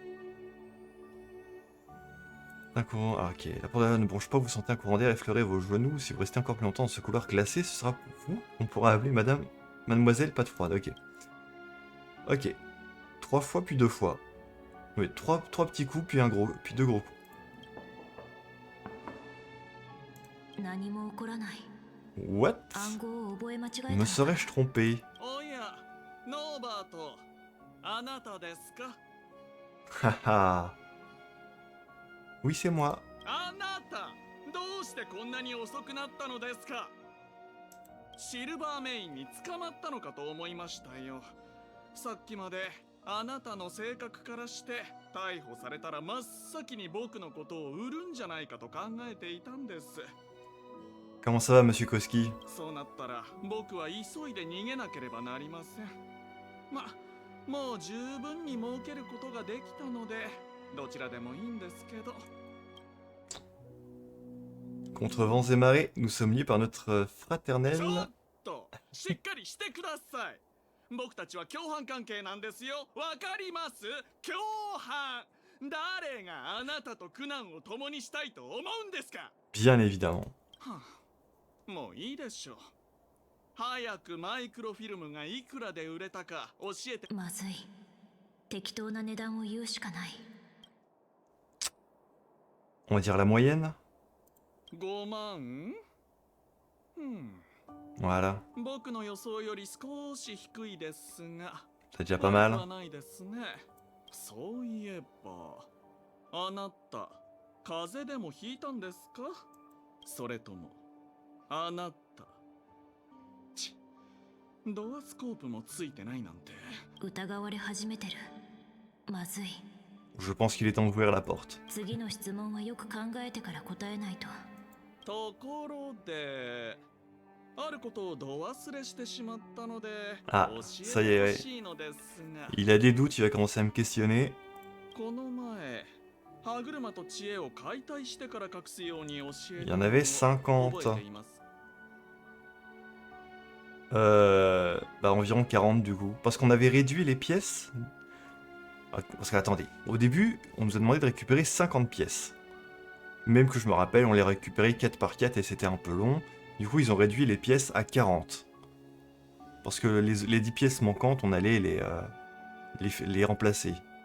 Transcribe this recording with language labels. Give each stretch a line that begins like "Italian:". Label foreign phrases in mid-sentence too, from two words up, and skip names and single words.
French: Un courant... Ah, ok. La porte ne bronche pas, vous sentez un courant d'air effleurer vos genoux. Si vous restez encore plus longtemps dans ce couloir glacé, ce sera pour vous. On pourra appeler Mademoiselle Patefroid. Ok. Ok. 3 fois puis 2 fois. Oui, 3 petits coups puis puis 2 gros coups.
Japanese: 何も起こらない。
English: What?
Japanese: 暗号を覚え間違えた
French: Me
Japanese: のか。
French: serais-je trompé?
Japanese: おや、ノーバート、あなたですか？
French: Haha. Oui, c'est moi.
Japanese: あなた、どうしてこんなに遅くなったのですか？シルバーメインに捕まったのかと思いましたよ。さっきまであなたの性格からして逮捕されたら真っ先に僕のことを売るんじゃないかと考えていたんです。
French: Comment ça va, Monsieur Koski?
Japanese: そうなったら僕は急いで逃げなければなりません。もう十分に儲けることができたのでどちらでもいいんですけど。
French: Contre vents et marées, nous sommes liés par notre
Japanese: ちょ
French: fraternelle...
Japanese: っとしっかりしてください。僕たちは共犯関係なんですよ。わかります？共犯。誰があなたと苦難を共にしたいと思うんですか？
French: Bien évidemment.
Japanese: はあ、もういいでしょう。早くマイクロフィルムがいくらで売れたか教えて。まずい。適当な値段を言うしかない。
French: On va dire la moyenne?
Japanese: 5万？
French: Voilà.
Japanese: 僕の予想より少し低いですが。
French: C'est déjà pas
Japanese: 悪く
French: mal.
Japanese: はないですね。そういえば、あなた、風邪でもひいたんですか？それとも、あなた。ドアスコープもついてないなんて。疑われ始めてる。まずい。
French: Je pense qu'il est temps d'ouvrir la porte.
Japanese: 次の質問はよく考えてから答えないと。ところで、あることをど忘れしてしまったので、
French: Ah,
Japanese: 教
French: ça
Japanese: え
French: y
Japanese: て
French: est,
Japanese: ほ
French: ouais.
Japanese: しいのですが。
French: Il a des doutes, il va commencer à me questionner.
Japanese: この前、歯車と知恵を解体してから隠すように教え
French: Il
Japanese: た
French: y en
Japanese: のを
French: avait 50.
Japanese: 覚えています。
French: Bah environ 40 du coup. Parce qu'on avait réduit les pièces. Parce qu'attendez, au début, on nous a demandé de récupérer 50 pièces. Même que je me rappelle, on les récupérait 4 par 4 et c'était un peu long. Du coup, ils ont réduit les pièces à 40. Parce que les 10 pièces manquantes, on allait les remplacer.